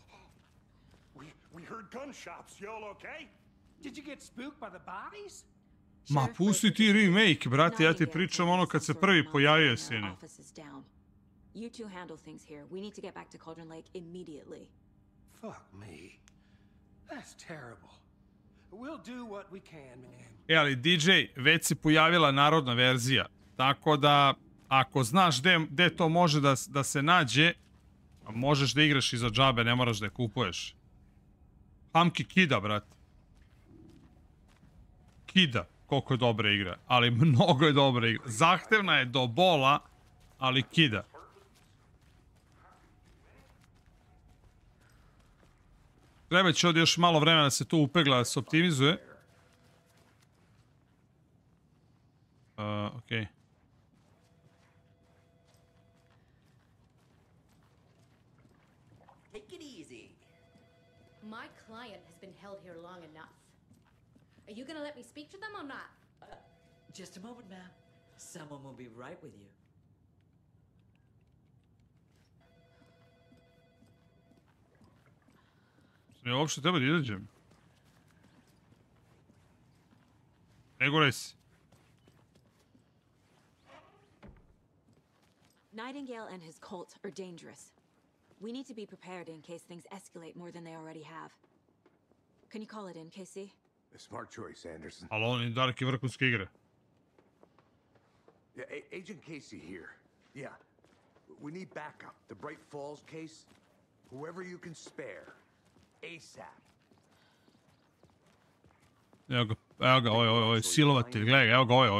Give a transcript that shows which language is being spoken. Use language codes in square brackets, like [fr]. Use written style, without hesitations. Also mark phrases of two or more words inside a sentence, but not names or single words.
[en] We heard gunshots. You all okay? Did you get spooked by the bodies? [sr] Ma pusti ti remake, brate, ja ti pričam ono kad se prvi pojavio, sine. [en] Office is down. You two handle things here. We need to get back to Cauldron Lake immediately. Fuck me. That's terrible. We'll do what we can, man. [sr] Ali DJ, već se pojavila narodna verzija. Tako da, ako znaš gde to može da se nađe, možeš da igraš i za džabe, ne moraš da je kupuješ. Hamki kida, brate. Kida, koliko je dobra igra. Ali mnogo je dobra igra. Zahtevna je do bola, ali kida. Treba će ovdje još malo vremena da se to upegla, da se optimizuje. Okej. [en] Take it easy. My client has been held here long enough. Are you gonna let me speak to them or not? Just a moment, ma'am. Someone will be right with you. [sr] Ja uopšte treba da izađem. Ne gore si. [en] Nightingale and his cult are dangerous. We need to be prepared in case things escalate more than they already have. Can you call it in, Casey? A smart choice, Anderson. [sr] Ali on je Dark i vrhunska igra. [en] Yeah, Agent Casey here. Yeah. We need backup. The Bright Falls case. Whoever you can spare. ASAP. [sr] Evo ga, ovo je silovatelj, gledaj ga, evo ga, ovo je.